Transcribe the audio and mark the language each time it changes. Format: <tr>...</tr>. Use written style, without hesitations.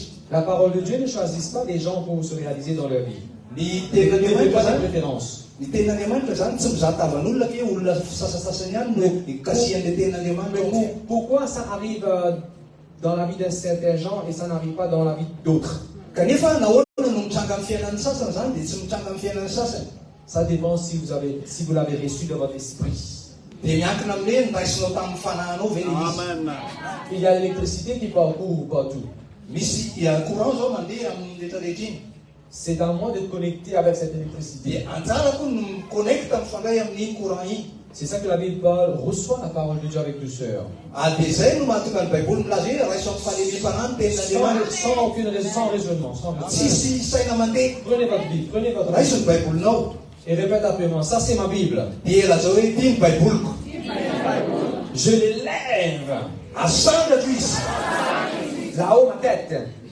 <fr>La parole de Dieu ne choisit pas des gens pour se réaliser dans leur vie.</fr> <mg>Ny</mg> <fr>Il</fr> <mg>tena</mg> <fr>ne fait pas de</fr> <mg>Andriamanitra</mg> <fr>préférence.</fr> <mg>ny ten'Andriamanitra zany tsy mizatavan'olona ke olona sasasasany ihany no ikasian'le ten'Andriamanitra ao aminy.</mg> <fr>Pourquoi ça arrive dans la vie de certains gens et ça n'arrive pas dans la vie d'autres?</fr> <mg>Kanefa nahoana no mitranga amin'ny fiainan'ny sasany zany dia tsy mitranga amin'ny fiainan'ny sasany.</mg> <fr>Ça dépend si vous l'avez reçu dans votre esprit.</fr> <mg>Dia miankina amin'le niraisinao tamin'ny fanahinao ve le izy. Amen.</mg> <fr>Il y a l'électricité qui parcourt partout.</fr> <mg>Misy courant zao mandeha amin'ny rehetrarehetra iny.</mg> <fr>C'est à moi de connecter avec cette électricité.</fr> <mg>Dia anjarako no miconnecta mifandray amin'iny courant iny.</mg> <fr>C'est ça que la Bible parle. Reçois la parole de Dieu avec douceur.</fr> <mg>Dia zay no mahatonga ny Baiboly milaza hoe raiso amin'ny fahalemem-panahy ny ten'Andriamanitra.</mg> <fr>Sans aucune raison, sans raisonnement.</fr> <mg>Tsisy saina mandeha.</mg> <fr>Prenez votre Bible, prenez votre</fr> <mg>Raiso</mg> <fr>Bible.</fr> <mg>ny Baibolinao.</mg> <fr>Et répète après moi. Ça, c'est ma Bible.</fr> <mg>Dia laza hoe ity ny Baiboliko.</mg> <fr>Je l'élève.</fr> <mg>Asangako izy.</mg> <fr>Là-haut, ma tête.</fr>